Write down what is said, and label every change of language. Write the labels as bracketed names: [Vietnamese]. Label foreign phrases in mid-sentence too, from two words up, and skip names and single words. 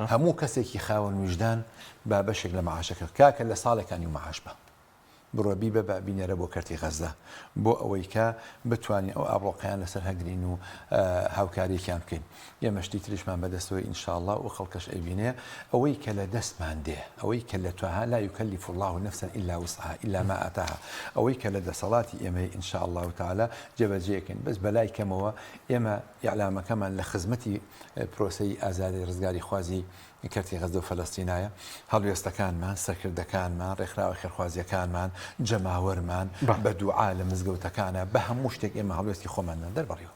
[Central Kurdish] هەموو کەسێکی خاوەن وجدان با بەشێک لە مەعاشەکە کاکە لە ساڵێکانی و مەعاش بە بڕۆبی بە بینەرە بۆ کەرتی غەزە بۆ ئەوەی کە بتوانین ئەو ئابڕۆقیان لەسەر هەگرین و هاوکاریەکیان بکەین ئێمەشتی تریشمان بەدەستەوەی ئینشاءالله و خەڵکەش ئەیبینێ ئەوەی کە لە دەستمان دێ ئەوەی کە لە توها [Arabic] لا يكلف الله نفسا إلا وسعها إلا ما آتاها [Central Kurdish] ئەوەی کە لە دەسەڵاتی ئێمەی [Arabic] ئینشاءالله تعالی [Central Kurdish] جێبەجێکەین بەس بەلای کەمەوە ئێمە ئیعلامەکەمان لە خزمەتی پرۆسەی ئازادی ڕزگاری خوازی کەرتی غەزە و فەلەستینایە هەڵوێستەکانمان سەرکردەکانمان ڕێکخراوە خێرخوازیەکانمان جەماوەرمان بە دوعا لە مزگەوتەکانە بە هەموو شتێک ئێمە هەڵوێستی خۆمانە دەربڕیەوە